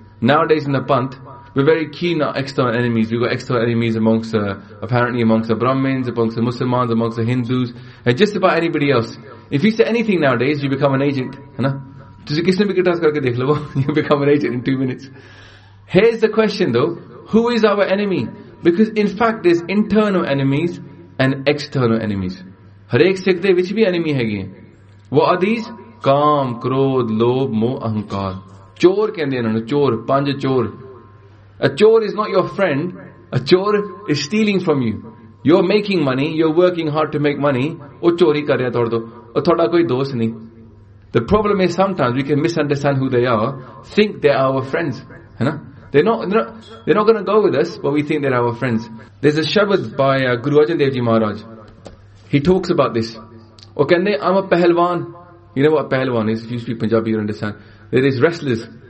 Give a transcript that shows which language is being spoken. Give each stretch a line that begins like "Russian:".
English: Nowadays in the panth, we're very keen on external enemies. We've got external enemies amongst apparently amongst the Brahmins, amongst the Muslims, amongst the Hindus, and just about anybody else. If you say anything nowadays, you become an agent. You become an agent in 2 minutes. Here's the question though. Who is our enemy? Because in fact, there's internal enemies and external enemies.
Punjabi: ਹਰੇਕ ਸੇਖਦੇ, which ਭੀ enemy ਹੈ?
English: What are these?
Punjabi: ਕਾਮ, ਕ੍ਰੋਧ, ਲੋਭ, ਮੋਹ, ਅਹੰਕਾਰ. ਚੋਰ ਕਹਿੰਦੇ ਹੈਂ, ਚੋਰ, ਪੰਜ ਚੋਰ.
English: A chor is not your friend. A chor is stealing from you. You're making money, you're working hard to make money.
Punjabi: ਓ ਚੋਰੀ ਕਰ ਰਿਹਾ ਥੋਡਾ, ਓ ਥੋਡਾ ਕੋਈ ਦੋਸਤ ਨਹੀ.
English: The problem is sometimes we can misunderstand who they are, think they're our friends.
Punjabi: Hai na?
English: They're not going to go with us, but we think they're our friends. There's a shabad by Guru Arjan Dev Ji Maharaj. He talks about this. Okay, and I'm a pehlwan. You know what a pehlwan is? If you speak Punjabi, you understand. There is wrestlers.